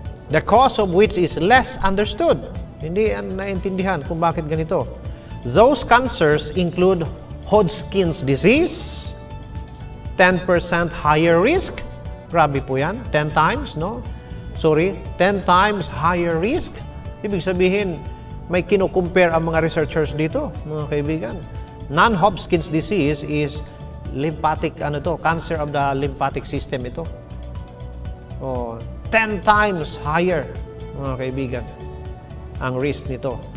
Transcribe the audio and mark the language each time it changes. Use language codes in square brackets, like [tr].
[en] The cause of which is less understood. [tl] Hindi naintindihan kung bakit ganito. [en] Those cancers include Hodgkin's disease, 10% higher risk. [tl] Grabe po yan, 10 times, no? [en] 10 times higher risk. [tl] Ibig sabihin, may kino-compare ang mga researchers dito, mga kaibigan. [en] Non-Hodgkin's disease is lymphatic, cancer of the lymphatic system [tl] ito. 10 times higher, mga kaibigan, ang risk nito.